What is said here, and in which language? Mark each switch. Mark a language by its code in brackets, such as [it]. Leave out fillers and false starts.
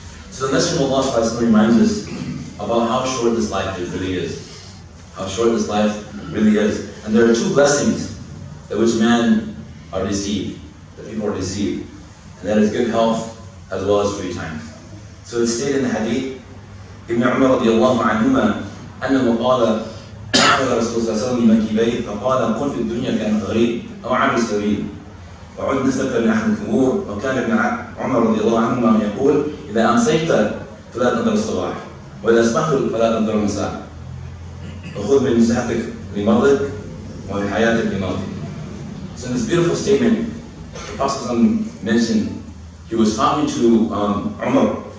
[en] So the Messenger of Allah subhanahu wa ta'ala reminds us about how short this life really is. How short this life really is. And there are two blessings that which man are deceived. That people are deceived. And that is good health as well as free time. So it's stated in the hadith, [ar] ابن عمر رضي الله عنهما أنه قال أخذ رسول الله صلى الله عليه وسلم منكبيه فقال كن في الدنيا كأنك غريب أو عابر سبيل وعد نفسك من أحد القبور. وكان ابن عمر رضي الله عنهما يقول إذا أمسيت فلا تنظر الصباح وإذا أصبحت فلا تنظر المساء وخذ من صحتك لمرضك ومن حياتك لموتك. [en] So in this beautiful statement, the Prophet mentioned he was talking to Umar.